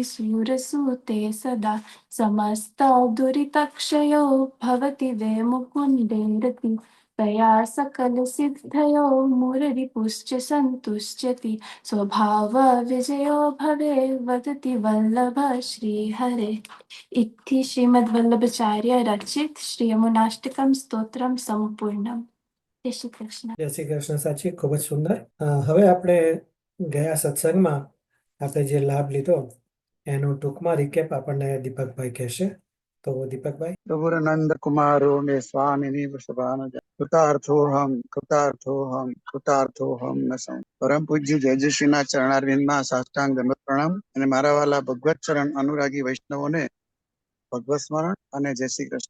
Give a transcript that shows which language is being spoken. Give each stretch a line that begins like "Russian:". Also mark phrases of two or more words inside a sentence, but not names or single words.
Sanskrit: सूरसूते सदा समस्तदुरितक्षयो भवति वे मुकुन्दे रति तया सकलसिद्धयो मुररिपुश्च सन्तुष्यति स्वभावविजयो भवे वदति वल्लभ श्रीहरे इति श्रीमद्वल्लभाचार्य रचित श्री यमुनाष्टकम स्तोत्रम संपूर्णम.
Hindi: जय श्री कृष्ण.
Gujarati: જય શ્રી કૃષ્ણ સાચી, ખૂબ જ સુંદર. હવે આપણે ગયા સત્સંગમાં આપણે જે લાભ લીધો એનું ટૂંકમાં રિકેપ આપણને દીપકભાઈ કહેશે. તો દીપકભાઈ.
Sanskrit: प्रभुनंद कुमारो मे स्वामिनी वृषभानुज कृतार्थोहम न सौ
Gujarati: પરમ પૂજ્ય જયશ્રીના ચરણારવિંદમાં સાષ્ટાંગ દંડવત પ્રણામ અને મારા વાલા ભગવત ચરણ અનુરાગી વૈષ્ણવોને ભગવત સ્મરણ અને જય શ્રી કૃષ્ણ.